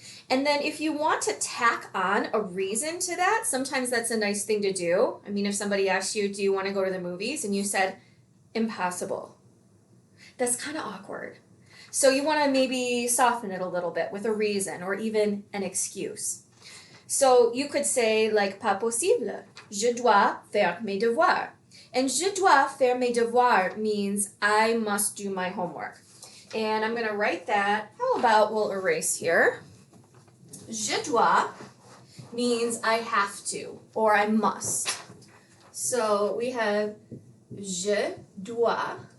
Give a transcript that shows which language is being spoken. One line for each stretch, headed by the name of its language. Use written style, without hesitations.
English: And then if you want to tack on a reason to that, sometimes that's a nice thing to do. I mean, if somebody asks you, do you want to go to the movies? And you said, impossible. That's kind of awkward. So you want to maybe soften it a little bit with a reason or even an excuse. So you could say like,
French: pas possible. Je dois faire mes devoirs.
English: And
French: je dois faire mes devoirs
English: means I must do my homework. And I'm going to write that. How about we'll erase here.
French: Je dois
English: means I have to or I must. So we have
French: je dois.